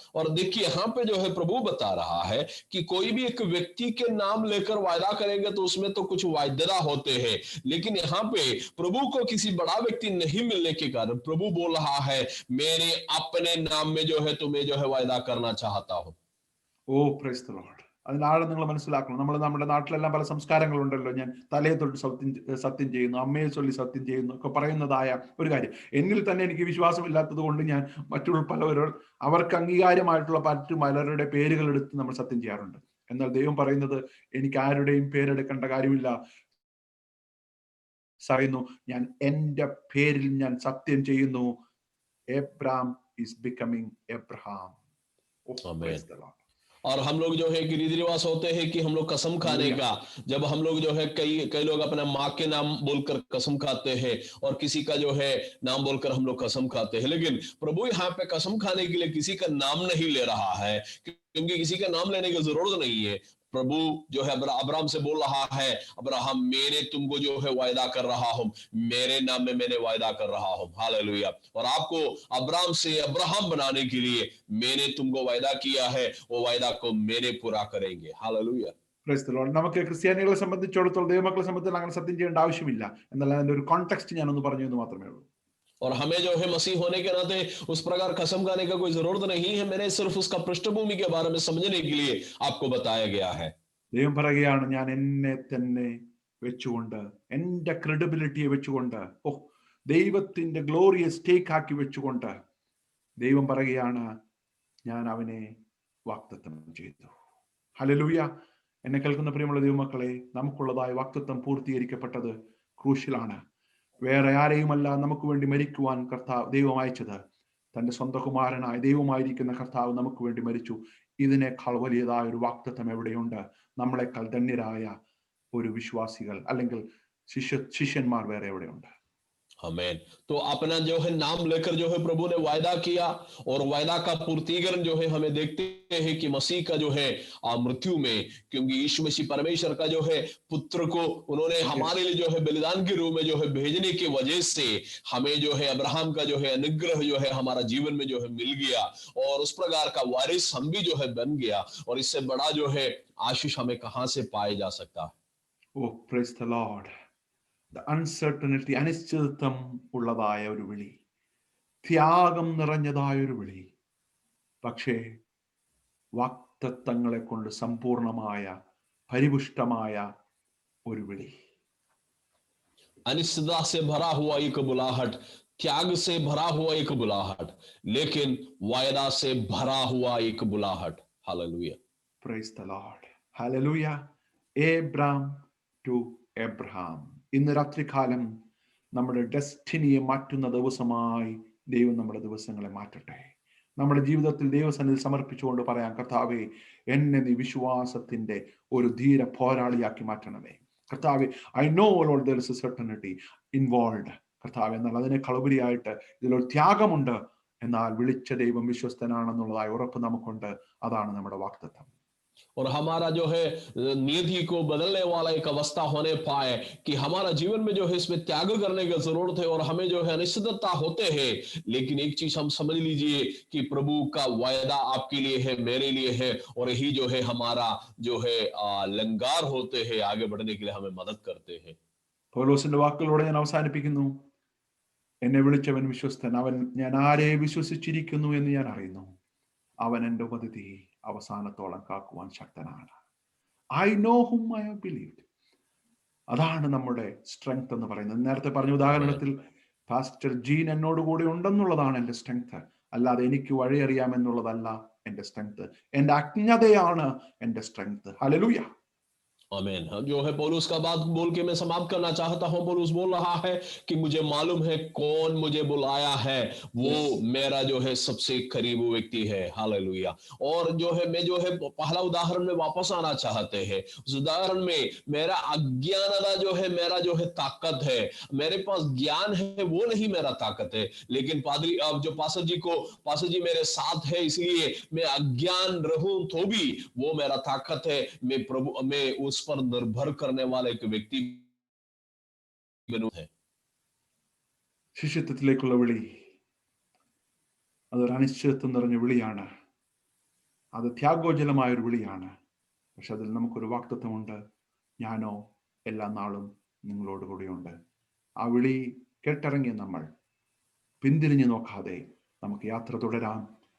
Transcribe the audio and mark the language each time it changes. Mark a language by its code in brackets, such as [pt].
[hi] और देखिए यहाँ पे जो है प्रभु बता रहा है कि कोई भी एक व्यक्ति के नाम लेकर वायदा करेंगे तो उसमें तो कुछ वायदा होते हैं, लेकिन यहाँ पे प्रभु को किसी बड़ा व्यक्ति नहीं मिलने के कारण प्रभु बोल रहा है, मैंने अपने नाम में जो है तुम्हें जो है वायदा करना चाहता हूं। [en] Praise the Lord. [ml] അതിനാളെ നിങ്ങൾ മനസ്സിലാക്കണം. നമ്മുടെ നാട്ടിലെല്ലാം പല സംസ്കാരങ്ങളുണ്ടല്ലോ. ഞാൻ തലയെ തൊട്ട് സത്യം ചെയ്യുന്നു, അമ്മയെ ചൊല്ലി സത്യം ചെയ്യുന്നു ഒക്കെ പറയുന്നതായ ഒരു കാര്യം. എന്നിൽ തന്നെ എനിക്ക് വിശ്വാസമില്ലാത്തത് കൊണ്ട് ഞാൻ മറ്റുള്ള പലവരും അവർക്ക് അംഗീകാരമായിട്ടുള്ള പലരുടെ പേരുകൾ എടുത്ത് നമ്മൾ സത്യം ചെയ്യാറുണ്ട്. എന്നാൽ ദൈവം പറയുന്നത്, എനിക്ക് ആരുടെയും പേരെടുക്കേണ്ട കാര്യമില്ല. പറയുന്നു, ഞാൻ എൻ്റെ പേരിൽ ഞാൻ സത്യം ചെയ്യുന്നു. [en] Abram is becoming Abraham. [hi] और हम लोग जो है कि रीति रिवाज होते हैं कि हम लोग कसम खाने का, जब हम लोग जो है कई लोग अपना माँ के नाम बोलकर कसम खाते हैं और किसी का जो है नाम बोलकर हम लोग कसम खाते हैं, लेकिन प्रभु यहाँ पे कसम खाने के लिए किसी का नाम नहीं ले रहा है, क्योंकि किसी का नाम लेने की जरूरत नहीं है। प्रभु जो है अब्राहम से बोल रहा है, अब्राहम मैंने तुमको जो है वायदा कर रहा हूं, मेरे नाम में मैंने वायदा कर रहा हूं, हालेलुया। और आपको अब्राहम से अब्राहम बनाने के लिए मैंने तुमको वायदा किया है, वो वायदा को मैंने पूरा करेंगे, हालेलुया। [ml] നമുക്ക് ക്രിസ്ത്യാനികളെ സംബന്ധിച്ചിടത്തോളം, ദൈവമക്കളെ സംബന്ധിച്ച് അങ്ങനെ സത്യം ചെയ്യേണ്ട ആവശ്യമില്ല. എന്നാൽ അതിന്റെ ഒരു കോണ്ടെക്സ്റ്റ് ഞാനൊന്ന് പറഞ്ഞു എന്ന് മാത്രമേ ഉള്ളൂ. और हमें जो है मसीह होने के नाते उस प्रकार कसम खाने का कोई जरूरत नहीं है, मैंने सिर्फ उसका पृष्ठभूमि के बारे में समझने के लिए आपको बताया गया है। ദൈവം പറയുകയാണ്, ഞാൻ എന്നെ തന്നെ വെച്ചുകൊണ്ട്, എന്റെ ക്രെഡിബിലിറ്റിയെ വെച്ചുകൊണ്ട്, ദൈവത്തിന്റെ ഗ്ലോറിയെ സ്റ്റേക്ക് ആക്കി വെച്ചുകൊണ്ട് ദൈവം പറയുകയാണ്, ഞാൻ അവനെ വാഗ്ദത്തം ചെയ്തു. ഹല്ലേലൂയ. എന്നെ കേൾക്കുന്ന പ്രിയമുള്ള ദൈവമക്കളെ, നമുക്കുള്ളതായ വാഗ്ദത്തം പൂർത്തീകരിക്കപ്പെട്ടത് ക്രൂശിലാണ്. വേറെ ആരെയുമല്ല നമുക്ക് വേണ്ടി മരിക്കുവാൻ ദൈവം അയച്ചത്. തന്റെ സ്വന്തം കുമാരനായ ദൈവമായിരിക്കുന്ന കർത്താവ് നമുക്ക് വേണ്ടി മരിച്ചു. ഇതിനേക്കാൾ വലിയതായ ഒരു വാഗ്ദത്തം എവിടെയുണ്ട്? നമ്മളെക്കാൾ ധന്യരായ ഒരു വിശ്വാസികൾ അല്ലെങ്കിൽ ശിഷ്യന്മാർ വേറെ എവിടെയുണ്ട്? [hi] आमीन। तो अपना जो है नाम लेकर जो है प्रभु ने वायदा किया, और वायदा का पूर्तीकरण जो है हमें देखते हैं कि मसीह का जो है मृत्यु में, क्योंकि यीशु मसीह परमेश्वर का जो है पुत्र को उन्होंने हमारे लिए जो है बलिदान के रूप में जो है भेजने की वजह से हमें जो है अब्राहम का जो है अनुग्रह जो है हमारा जीवन में जो है मिल गया, और उस प्रकार का वारिस हम भी जो है बन गया। और इससे बड़ा जो है आशीष हमें कहां से पाया जा सकता है? [en] Oh, praise the Lord. [ml] Uncertainty, അനിശ്ചിതത്വം ഉള്ളതായ ഒരു വിളി, ത്യാഗം നിറഞ്ഞതായ ഒരു വിളി, പക്ഷേ വാഗ്ദത്തങ്ങളെ കൊണ്ട് സമ്പൂർണമായ പരിപുഷ്ടമായ ഒരു വിളി. [hi] अनिश्चितता से भरा हुआ एक बुलाहट, त्याग से भरा हुआ एक बुलाहट, लेकिन वायदा से भरा हुआ एक बुलाहट। Hallelujah, [en] Praise the Lord, hallelujah. Abram to Abraham. [ml] ഇന്ന് രാത്രികാലം നമ്മുടെ ഡെസ്റ്റിനിയെ മാറ്റുന്ന ദിവസമായി ദൈവം നമ്മുടെ ദിവസങ്ങളെ മാറ്റട്ടെ. നമ്മുടെ ജീവിതത്തിൽ ദൈവസന്നിധിയിൽ സമർപ്പിച്ചുകൊണ്ട് പറയാം, കർത്താവേ, എന്നെ നീ വിശ്വാസത്തിന്റെ ഒരു ധീര പോരാളിയാക്കി മാറ്റണമേ. കർത്താവേ, [en] I know Lord there is a certainty involved. [ml] കർത്താവേ, എന്നാൽ അതിനേക്കാൾ ഉപരിയായിട്ട് ഇതിലൊരു ത്യാഗമുണ്ട്. എന്നാൽ വിളിച്ച ദൈവം വിശ്വസ്തനാണെന്നുള്ളതായ ഉറപ്പ് നമുക്കുണ്ട്. അതാണ് നമ്മുടെ വാഗ്ദത്തം. [hi] और हमारा जो है नियति को बदलने वाला एक अवस्था होने पाए कि हमारा जीवन में जो है इसमें त्याग करने की जरूरत है और हमें जो है अनिश्चितता होते हैं। लेकिन एक चीज हम समझ लीजिए कि प्रभु का वायदा आपके लिए है, मेरे लिए है, और यही जो है हमारा जो है लंगार होते हैं, आगे बढ़ने के लिए हमें मदद करते हैं। [ml] പൗലോസിന്റെ വാക്കുകളോടെ ഞാൻ അവസാനിപ്പിക്കുന്നു. എന്നെ വിളിച്ചവൻ വിശ്വസ്തൻ, ഞാൻ ആരെ വിശ്വസിച്ചിരിക്കുന്നു എന്ന് ഞാൻ അറിയുന്നു. അവൻ എൻ്റെ ഉപതിഥി അവസാനത്തോളം കാക്കുവാൻ ശക്തനാണ്. [en] I know hmm I have believed. [ml] അതാണ് നമ്മുടെ സ്ട്രെങ്ത് എന്ന് പറയുന്നത്. നേരത്തെ പറഞ്ഞ ഉദാഹരണത്തിൽ പാസ്റ്റർ ജീൻ എന്നോട് കൂടെ ഉണ്ടെന്നുള്ളതാണ് എൻ്റെ സ്ട്രെങ്ത്, അല്ലാതെ എനിക്ക് വഴിയറിയാമെന്നുള്ളതല്ല എൻ്റെ സ്ട്രെങ്ത്. എൻ്റെ അജ്ഞതയാണ് എൻ്റെ സ്ട്രെങ്ത്. ഹല്ലേലൂയ. [hi] आमीन। जो है पौलुस का बात बोल के मैं समाप्त करना चाहता हूं। पौलुस बोल रहा है कि मुझे मालूम है कौन मुझे बुलाया है, वो मेरा जो है सबसे करीब व्यक्ति है। हालेलुया। और जो है मैं जो है पहला उदाहरण में वापस आना चाहते हैं। उस उदाहरण में मेरा अज्ञानता जो है मेरा जो है ताकत है, मेरे पास ज्ञान है वो नहीं मेरा ताकत है। लेकिन पादरी अब जो पास्टर जी मेरे साथ है, इसलिए मैं अज्ञान रहूं तो भी वो मेरा ताकत है। मैं उस पर निर्भर करने वाला एक व्यक्ति बनूं है। [ml] ശിഷ്യത്വത്തിലേക്കുള്ള വിളി അതൊരു അനിശ്ചിതത്വം നിറഞ്ഞ വിളിയാണ്. അത് ത്യാഗോജലമായ ഒരു വിളിയാണ്. പക്ഷെ അതിൽ നമുക്കൊരു വാഗ്ദത്തമുണ്ട്. ഞാനോ എല്ലാ നാളും നിങ്ങളോട് കൂടിയുണ്ട്. ആ വിളി കേട്ടിറങ്ങിയ നമ്മൾ പിന്തിരിഞ്ഞു നോക്കാതെ നമുക്ക് യാത്ര തുടരാം.